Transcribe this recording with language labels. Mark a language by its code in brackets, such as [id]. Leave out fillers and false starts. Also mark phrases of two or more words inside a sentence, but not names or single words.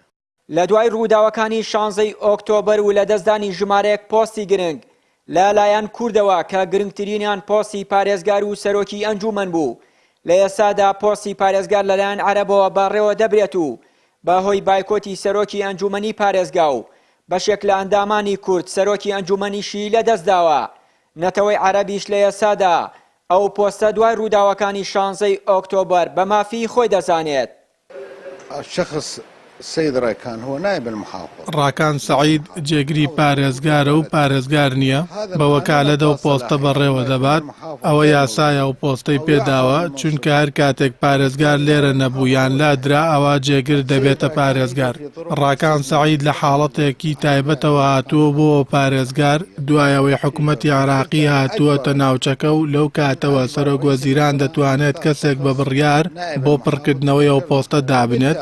[ckb] لە دوای ڕووداوەکانی 16 ئۆکتۆبەر و لە دەستدانی ژمارەیەک پۆستی گرنگ لەلایەن کوردەوە کە گرنگترینیان پۆستی پارێزگار و سەرۆکی ئەنجومەن بوو، لە ئێستادا پۆستی پارێزگار لەلایەن عەرەبەوە بەڕێوە دەبرێت و بەهۆی بایکۆتی سەرۆکی ئەنجومەنی پارێزگا و بەشێک لە ئەندامانی کورد سەرۆکی ئەنجومەنیشی لەدەستداوە. نەتەوەی عەرەبیش لە ئێستادا ئەو پۆستە دوای ڕووداوەکانی 16 ئۆکتۆبەر بە مافی خۆی دەزانێت. [ar] الشخص السيد راكان هو نائب المحافظ. [ckb] راكان سعيد جێگری پارێزگارە و پارێزگار نییە، بە وەکالەتە و پۆستە بەڕێوە دەبات. ئەوە یاسایە و پۆستەی پێداوە چونکە هەر کاتێک پارێزگار لێرە نەبوو یان لادرا ئەوە جێگر دەبێتە پارێزگار. ڕاکان سعید لە حاڵەتێکی تایبەتەوە هاتووە بۆ پارێزگار دوایەوەی حکوومەتی عراقی هاتووەتە ناوچەکە و لەو کاتەوە سەرۆک وەزیران دەتوانێت کەسێک بە بڕیار بۆ پڕکردنەوەی ئەو پۆستە دابنێت.